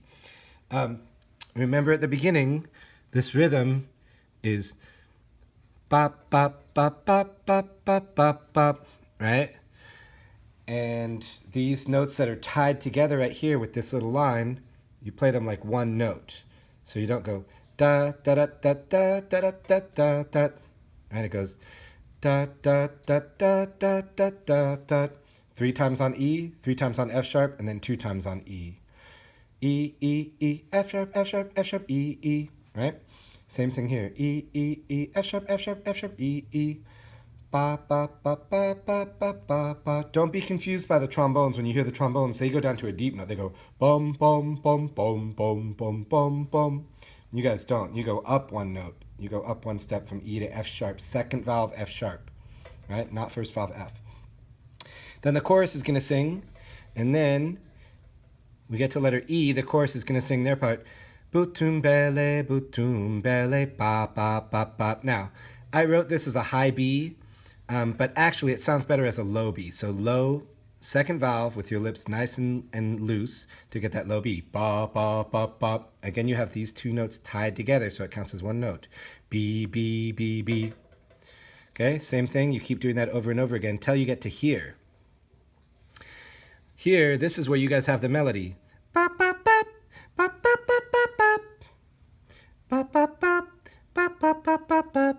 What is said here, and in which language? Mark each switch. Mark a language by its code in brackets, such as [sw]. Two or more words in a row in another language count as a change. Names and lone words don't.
[en] Remember at the beginning, this rhythm is bop, bop, bop, bop, bop, bop, bop, bop, right? And these notes that are tied together right here with this little line, you play them like one note. So you don't go da da da da da da da da da, right? It goes da da da da da da da da. 3 times on E, 3 times on F sharp, and then 2 times on E. E E E F sharp F sharp F sharp E E, right? Same thing here. E E E F sharp F sharp F sharp E E. Ba ba ba ba ba ba ba ba. Don't be confused by the trombones. When you hear the trombones, they go down to a deep note. They go bum bum bum bum bum bum bum bum. You guys don't. You go up one note. You go up one step from E to F sharp. Second valve F sharp, right? Not first valve F. Then the chorus is going to sing, and then we get to letter E. The chorus is going to sing their part. Boutoum bele, ba ba ba ba. Now, I wrote this as a high B. But actually it sounds better as a low B. So low, second valve with your lips nice and loose to get that low B. Ba, ba, ba, ba. Again, you have these two notes tied together, so it counts as one note. B, B, B, B. Okay, same thing. You keep doing that over and over again until you get to here. Here, this is where you guys have the melody. Bop, bop, bop, bop, bop, bop, bop, bop. Bop, bop, bop, bop, bop, bop, bop, bop.